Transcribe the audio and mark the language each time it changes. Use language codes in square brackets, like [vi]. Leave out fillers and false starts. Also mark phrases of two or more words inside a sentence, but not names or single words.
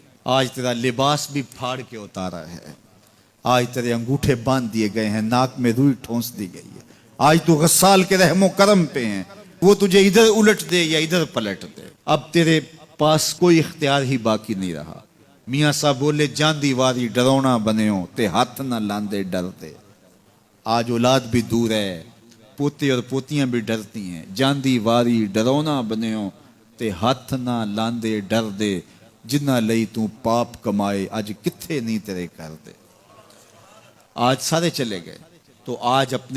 [ur] آج تیرا لباس بھی پھاڑ کے اتارا ہے، آج تیرے انگوٹھے باندھ دیے گئے ہیں، ناک میں روئی ٹھونس دی گئی ہے۔ آج تو غسال کے رحم و کرم پہ ہیں، وہ تجھے ادھر الٹ دے یا ادھر پلٹ دے، اب تیرے پاس کوئی اختیار ہی باقی نہیں رہا۔ میاں صاحب بولے، [pa] جاندی واری ڈرونا بنیو تے ہاتھ نہ لاندے ڈرتے۔ [ur] آج اولاد بھی دور ہے، پوتے اور پوتیاں بھی ڈرتی ہیں۔ [pa] جاندی واری ڈرونا بنیو تے ہاتھ نہ لاندے ڈر دے، جنہ لئی تو پاپ کمائے اج کتھے نہیں تیرے کر دے۔ [ur] آج سارے چلے گئے، تو آج اپنے